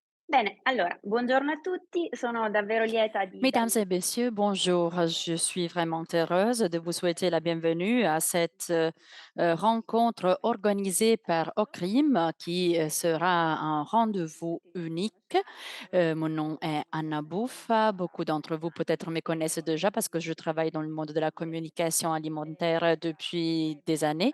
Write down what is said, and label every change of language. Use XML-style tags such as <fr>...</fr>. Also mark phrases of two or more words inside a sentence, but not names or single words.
<it>Bene, allora, buongiorno a tutti, sono davvero lieta di</it> <fr>Mesdames</fr> <it>darvi</it> <fr>et messieurs, bonjour. Je suis vraiment heureuse de vous souhaiter la bienvenue à cette rencontre organisée par OCRIM qui sera un rendez-vous unique. Mon nom est Anna Bouffa. Beaucoup d'entre vous peut-être me connaissent déjà parce que je travaille dans le monde de la communication alimentaire depuis des années.</fr>